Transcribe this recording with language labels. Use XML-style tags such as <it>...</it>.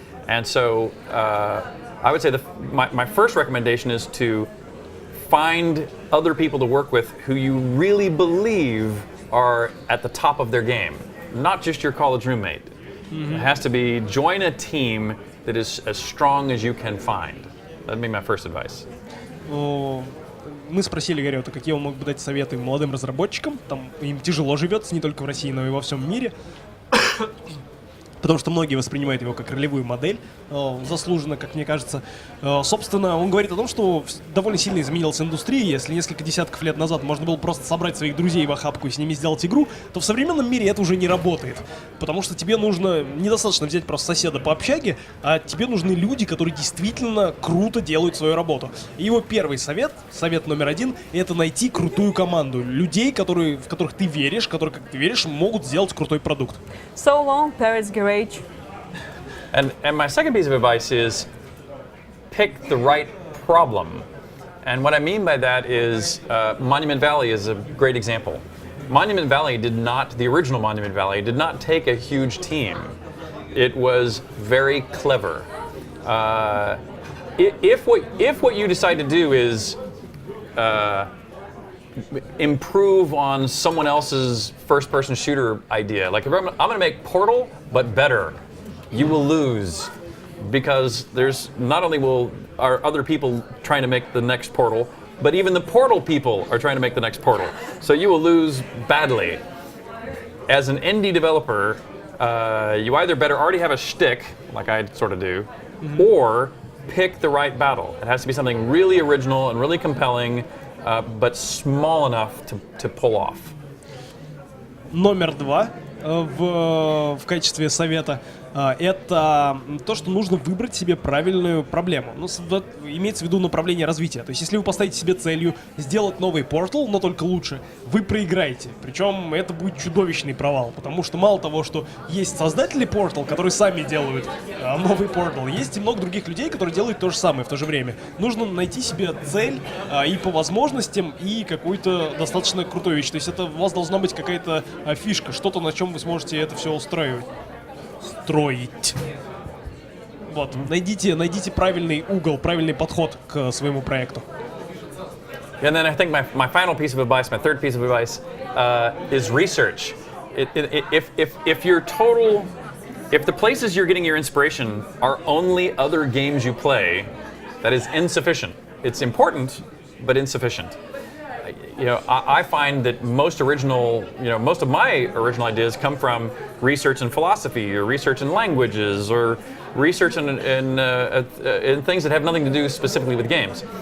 <en>And so I would say my first recommendation is to find other people to work with who you really believe are at the top of their game, not just your college roommate. It has to be join a team that is as strong as you can find. That'd be my first advice.</en> <ru>Мы спросили Гэрриота, какие он мог бы дать советы молодым разработчикам. Там им тяжело живется не только в России, но и во всем мире. Потому что многие воспринимают его как ролевую модель, заслуженно, как мне кажется. Собственно, он говорит о том, что довольно сильно изменилась индустрия. Если несколько десятков лет назад можно было просто собрать своих друзей в охапку и с ними сделать игру, то в современном мире это уже не работает. Потому что тебе нужно недостаточно взять просто соседа по общаге, а тебе нужны люди, которые действительно круто делают свою работу. И его первый совет номер один, это найти крутую команду. Людей, в которых ты веришь, которые, как ты веришь, могут сделать крутой продукт.</ru> <en>So long, Paris Garage. And my second piece of advice is pick the right problem. And what I mean by that is Monument Valley is a great example. The original Monument Valley did not take a huge team. It was very clever. If what you decide to do is improve on someone else's first-person shooter idea. Like if I'm going to make Portal, but better, you will lose, because there's not only are other people trying to make the next Portal, but even the Portal people are trying to make the next Portal. So you will lose badly. As an indie developer, you either better already have a shtick, like I sort of do, or pick the right battle. It has to be something really original and really compelling, but small enough to pull off.</en> <ru>Номер два в качестве совета это то, что нужно выбрать себе правильную проблему. Ну, имеется в виду направление развития. То есть, если вы поставите себе целью сделать новый Portal, но только лучше, вы проиграете. Причем это будет чудовищный провал, потому что мало того, что есть создатели Portal, которые сами делают новый Portal, есть и много других людей, которые делают то же самое в то же время. Нужно найти себе цель и по возможностям, и какую-то достаточно крутую вещь. То есть, это у вас должна быть какая-то фишка, что-то, на чем вы сможете это все устроить. Вот, найдите правильный угол, правильный подход к своему проекту.</ru> <en>And then I think my final piece of advice, my third piece of advice, is research. If the places you're getting your inspiration are only other games you play, that is insufficient. It's important, but insufficient. I find that most of my original ideas come from research in philosophy, or research in languages, or research in things that have nothing to do specifically with games.</en>